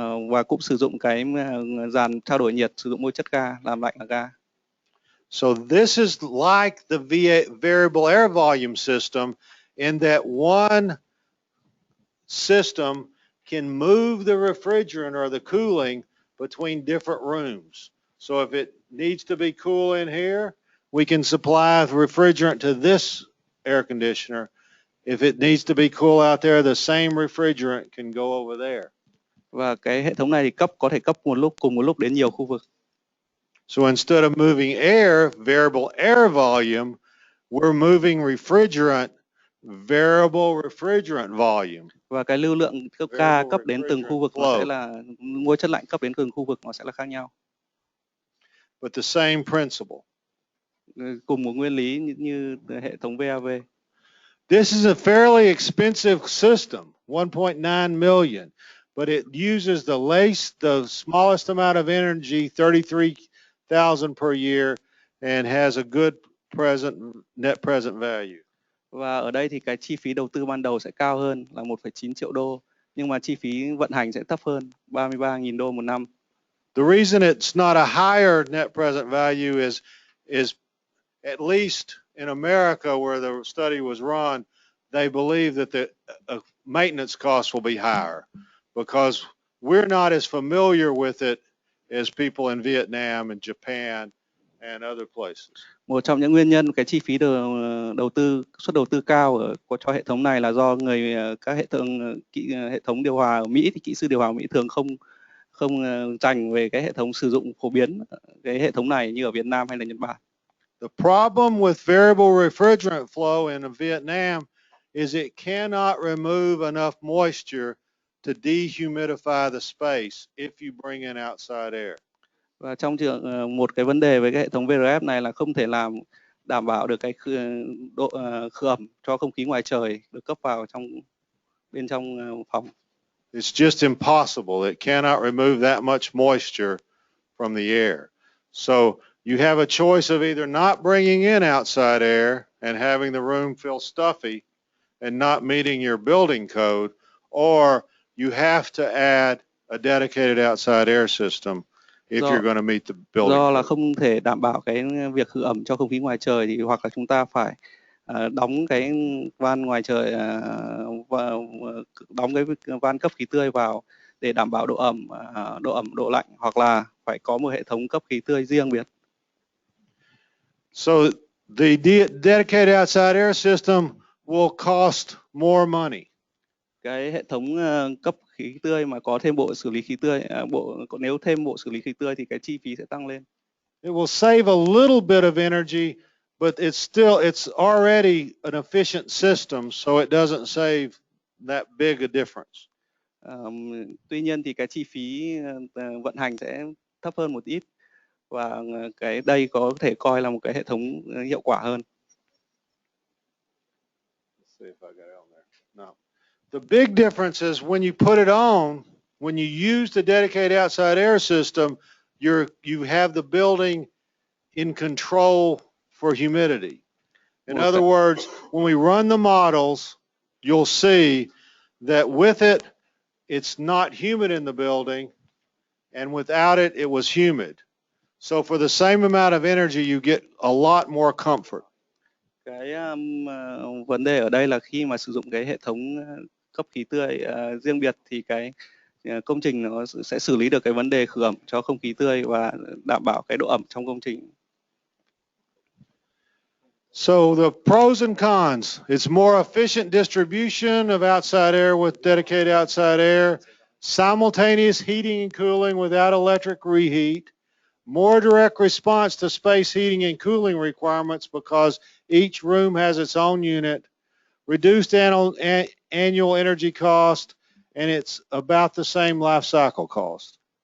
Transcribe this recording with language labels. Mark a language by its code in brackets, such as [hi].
[vi] Và cũng sử dụng cái dàn trao đổi nhiệt, sử dụng môi chất ga làm lạnh là ga. [en] So this is like the variable air volume system in that one system can move the refrigerant or the cooling between different rooms. So if it needs to be cool in here, we can supply the refrigerant to this air conditioner. If it needs to be cool out there, the same refrigerant can go over there. [vi] Và cái hệ thống này thì có thể cấp cùng một lúc đến nhiều khu vực. [en] So instead of moving air, variable air volume, we're moving refrigerant, variable refrigerant volume. [vi] Và cái lưu lượng cấp ga cấp đến từng khu vực nó sẽ là môi chất lạnh cấp đến từng khu vực nó sẽ là khác nhau. [en] But the same principle. [vi] Cùng một nguyên lý như hệ thống VAV. [en] This is a fairly expensive system, 1.9 million, but it uses the smallest amount of energy, 33,000 per year, and has a good net present value. [vi] Và ở đây thì cái chi phí đầu tư ban đầu sẽ cao hơn là 1,9 triệu đô, nhưng mà chi phí vận hành sẽ thấp hơn, 33.000 đô một năm. [en] The reason it's not a higher net present value is at least in America where the study was run, they believe that the maintenance costs will be higher because we're not as familiar with it as people in Vietnam and Japan and other places. [vi] Một trong những nguyên nhân cái chi phí suất đầu tư cao cho hệ thống này là do các hệ thống điều hòa ở Mỹ thì kỹ sư điều hòa ở Mỹ thường không dành về cái hệ thống sử dụng phổ biến cái hệ thống này như ở Việt Nam hay là Nhật Bản. [en] The problem with variable refrigerant flow in Vietnam is it cannot remove enough moisture to dehumidify the space if you bring in outside air. [vi] Và trong một cái vấn đề với cái hệ thống VRF này là không thể đảm bảo được cái độ khử ẩm cho không khí ngoài trời được cấp vào bên trong phòng. [en] It's just impossible. It cannot remove that much moisture from the air. So you have a choice of either not bringing in outside air and having the room feel stuffy and not meeting your building code, or you have to add a dedicated outside air system if you're going to meet the building do code. [vi] là không thể đảm bảo cái việc khử ẩm cho không khí ngoài trời thì hoặc là chúng ta phải đóng cái van ngoài trời và đóng cái van cấp khí tươi vào để đảm bảo độ ẩm, độ lạnh, hoặc là phải có một hệ thống cấp khí tươi riêng biệt. [en] So the dedicated outside air system will cost more money. [vi] cái hệ thống cấp khí tươi mà có thêm bộ xử lý khí tươi, nếu thêm bộ xử lý khí tươi thì cái chi phí sẽ tăng lên. [en] It will save a little bit of energy, but it's already an efficient system, so it doesn't save that big a difference. [vi] Tuy nhiên thì cái chi phí vận hành sẽ thấp hơn một ít, và cái đây có thể coi là một cái hệ thống hiệu quả hơn. [en] Let's see if I got it on there. No. The big difference is when you put it on, when you use the dedicated outside air system, you have the building in control for humidity. In other words, when we run the models, you'll see that with it, it's not humid in the building, and without it, it was humid. So for the same amount of energy, you get a lot more comfort. [vi] Cái vấn đề ở đây là khi mà sử dụng cái hệ thống cấp khí tươi riêng biệt thì cái công trình nó sẽ xử lý được cái vấn đề khử ẩm cho không khí tươi và đảm bảo cái độ ẩm trong công trình. [en] So the pros and cons, it's more efficient distribution of outside air with dedicated outside air, simultaneous heating and cooling without electric reheat, more direct response to space heating and cooling requirements because each room has its own unit, reduced annual energy cost, and it's about the same life cycle cost.